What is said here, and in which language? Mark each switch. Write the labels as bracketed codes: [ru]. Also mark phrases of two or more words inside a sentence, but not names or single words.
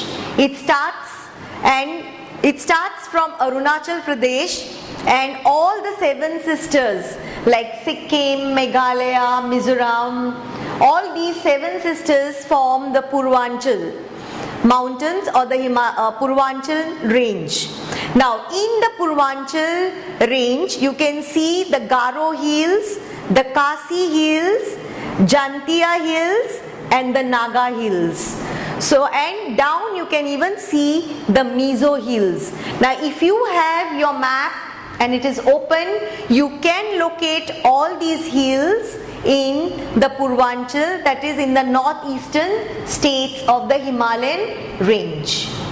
[en] It starts from Arunachal Pradesh, and all the seven sisters like Sikkim, Meghalaya, Mizoram, all these seven sisters form the Purvanchal mountains or the Purvanchal range. Now in the Purvanchal range you can see the Garo hills, the Kasi hills, Jantia hills and the Naga hills. So and down you can even see the Mizo hills. Now if you have your map and it is open, you can locate all these hills in the Purvanchal, that is in the northeastern states of the Himalayan range.